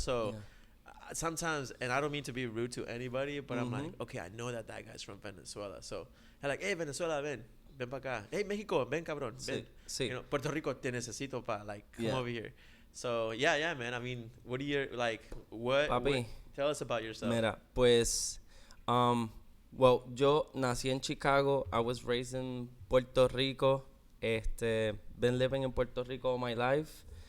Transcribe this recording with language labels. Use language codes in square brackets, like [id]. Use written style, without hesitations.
[en] So sometimes, and I don't mean to be rude to anybody, but I'm like, okay, I know that guy's from Venezuela. So I'm like, hey, Venezuela, [es] ven pa acá. [en] Hey, Mexico, [es] ven cabrón, ven. Sí. Puerto Rico, te necesito pa, [en] like, come Yeah. over here. So yeah, man. I mean, what are your what? [es] Papi. [en] Tell us about yourself. [es] Mira, pues, [en] well, [es] yo nací en Chicago. [en] I was raised in Puerto Rico. Been living in Puerto Rico all my life.